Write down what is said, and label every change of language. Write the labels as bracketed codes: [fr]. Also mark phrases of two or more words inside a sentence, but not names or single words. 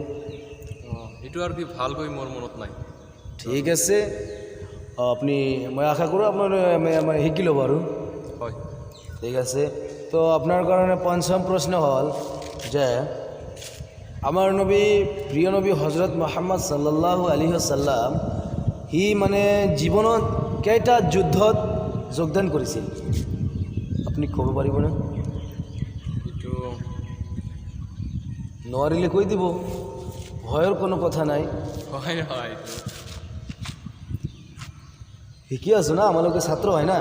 [as] এইটো আৰু কি ভালকৈ মোৰ মনত নাই। ঠিক আছে, আপুনি মই আশা কৰোঁ আপোনাৰ মানে শিকি ল'ব আৰু। হয়। ঠিক আছে, তো আপোনাৰ কাৰণে পঞ্চম প্ৰশ্ন হ'ল যে আমাৰ নবী, প্ৰিয় নবী হজরত মোহাম্মদ [ar] صلى الله عليه وسلم [as] সি মানে জীৱনত কেইটা যুদ্ধত যোগদান কৰিছিল? আপুনি ক'ব পাৰিবনে? এইটো নোৱাৰিলে কৈ দিব, ভয়ৰ কোনো কথা নাই। হয় নহয়? শিকি আছোঁ না, আমালোকে ছাত্ৰ হয় না।